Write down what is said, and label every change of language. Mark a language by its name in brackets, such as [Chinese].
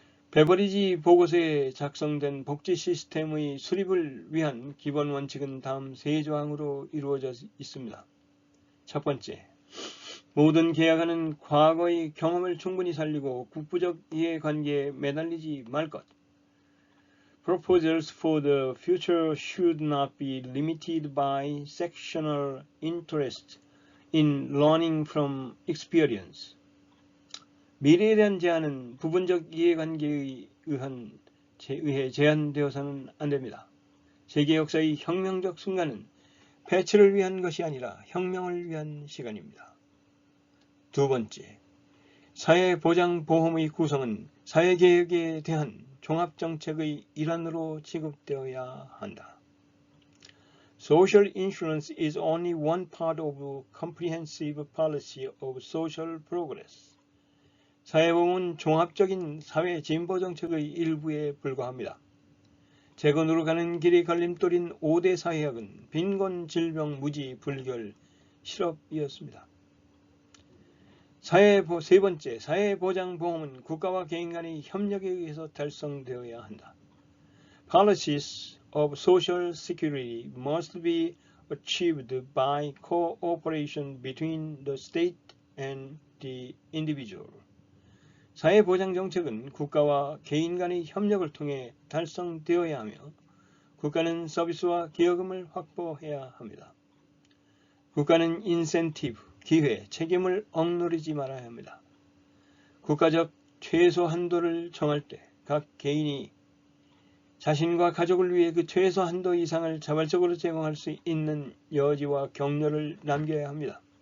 [Korean] 베버리지 보고서에 작성된 복지 시스템의 수립을 위한 기본 원칙은 다음 3조항으로 이루어져 있습니다. 첫 번째, 모든 계약안은 과거의 경험을 충분히 살리고 국부적 이해관계에 매달리지 말 것. [English] Proposals for the future should not be limited by sectional interest in learning from experience. [Korean] 미래에 대한 제안은 부분적 이해관계에 의해 제한되어서는 안됩니다. 세계 역사의 혁명적 순간은 패치를 위한 것이 아니라 혁명을 위한 시간입니다. 두 번째, 사회보장보험의 구성은 사회개혁에 대한 종합정책의 일환으로 취급되어야 한다. [English] Social insurance is only one part of a comprehensive policy of social progress. [Korean] 사회보험은 종합적인 사회 진보 정책의 일부에 불과합니다. 재건으로 가는 길이 걸림돌인 5대 사회학은 빈곤, 질병, 무지, 불결, 실업이었습니다. 세 번째, 사회보장보험은 국가와 개인 간의 협력에 의해서 달성되어야 한다. [English] Policies of social security must be achieved by cooperation between the state and the individual. [Korean] 사회보장정책은 국가와 개인 간의 협력을 통해 달성되어야 하며 국가는 서비스와 기여금을 확보해야 합니다. 국가는 인센티브, 기회, 책임을 억누르지 말아야 합니다. 국가적 최소 한도를 정할 때 각 개인이 자신과 가족을 위해 그 최소 한도 이상을 자발적으로 제공할 수 있는 여지와 격려를 남겨야 합니다.